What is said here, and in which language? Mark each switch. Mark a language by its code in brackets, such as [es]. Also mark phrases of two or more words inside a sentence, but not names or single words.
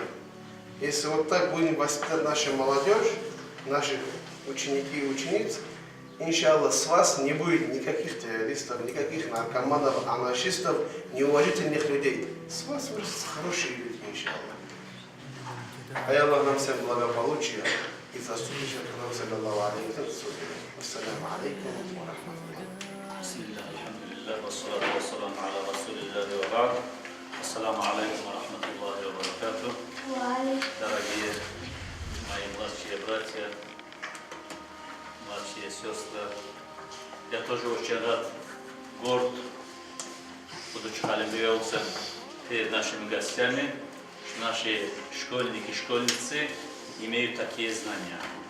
[ru] Если вот так будем воспитать нашу молодежь, наших ученики и учениц, иншаллах, с вас не будет никаких террористов, никаких наркоманов, анархистов, неуважительных людей. С вас вырастут хорошие люди, иншаллах. А я Аллах нам всем благополучия и заступничества к нам, [ar] صلى الله عليه وسلم. السلام عليكم ورحمة الله. بسم الله الحمد لله والصلاة والسلام على رسول الله وبعد. السلام عليكم ورحمة الله وبركاته. [ru] Дорогие мои младшие братья, младшие сестры, я тоже очень рад, горд, будучи халимбиевцем перед нашими гостями, что наши школьники и школьницы имеют такие знания.